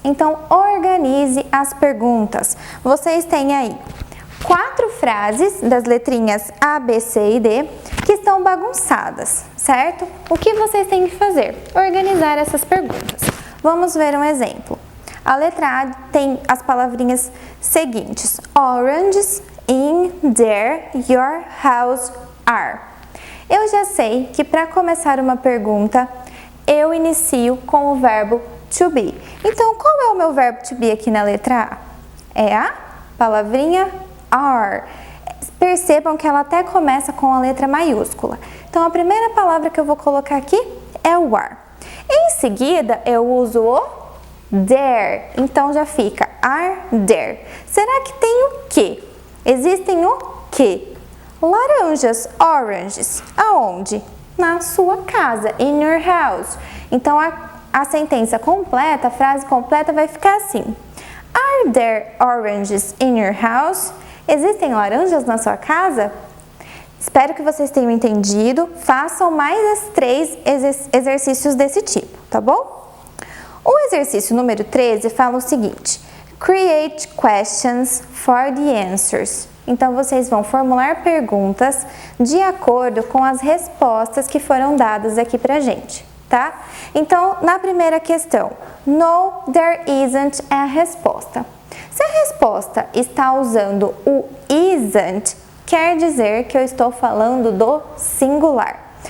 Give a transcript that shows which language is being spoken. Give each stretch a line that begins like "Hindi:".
Portuguese: Então, organize as perguntas. Vocês têm aí 4 frases das letrinhas A, B, C e D que estão bagunçadas, certo? O que vocês têm que fazer? Organizar essas perguntas. Vamos ver um exemplo. A letra A tem as palavrinhas seguintes.
English: Oranges in there your house are.
Portuguese: Eu já sei que para começar uma pergunta, eu inicio com o verbo to be. Então, qual é o meu verbo to be aqui na letra A? É a palavrinha are. Percebam que ela até começa com a letra maiúscula. Então, a primeira palavra que eu vou colocar aqui é o are. Em seguida, eu uso o there. Então, já fica are there. Será que tem o que? Existem o que? Laranjas, oranges. Aonde? Na sua casa,
English: in your house.
Portuguese: Então, a sentença completa, a frase completa vai ficar assim.
English: Are there oranges in your house?
Portuguese: Existem laranjas na sua casa? Espero que vocês tenham entendido. Façam mais 3 exercícios desse tipo, tá bom? O exercício número 13 fala o seguinte.
English: Create questions for the answers.
Portuguese: Então, vocês vão formular perguntas de acordo com as respostas que foram dadas aqui pra gente, tá? Então, na primeira questão,
English: no, there isn't
Portuguese: é a resposta. Se a resposta está usando o isn't, quer dizer que eu estou falando do singular.